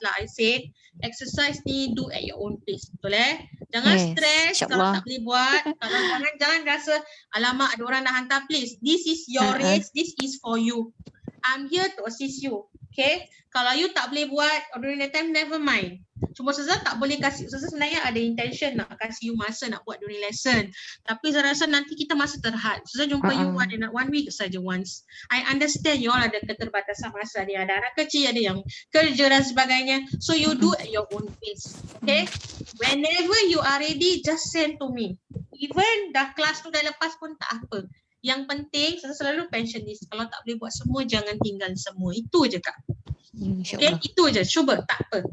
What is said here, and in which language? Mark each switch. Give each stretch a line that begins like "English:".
English: Like I said, exercise ni do at your own pace.
Malay: Betul Jangan stress kalau tak boleh buat. Kalau jangan rasa alamak ada orang nak hantar,
English: please. This is your race. This is for you. I'm here to assist you. Okay.
Malay: Kalau you tak boleh buat
English: during that time,
Malay: never mind. Cuma Ustazah tak boleh kasih. Ustazah sebenarnya ada intention nak kasih you masa nak buat
English: during lesson.
Malay: Tapi saya rasa nanti kita masa terhad. Ustazah jumpa you ada nak 1 week saja once.
English: I understand you all
Malay: ada keterbatasan masa. Ada anak kecil, ada yang kerja dan sebagainya.
English: So you do at your own pace. Okay. Whenever you are ready, just send to me.
Malay: Even dah kelas tu dah lepas pun tak apa. Yang penting, saya selalu
English: mention this.
Malay: Kalau tak boleh buat semua, jangan tinggal semua. Itu je Kak. Okay, itu je. Cuba, tak apa.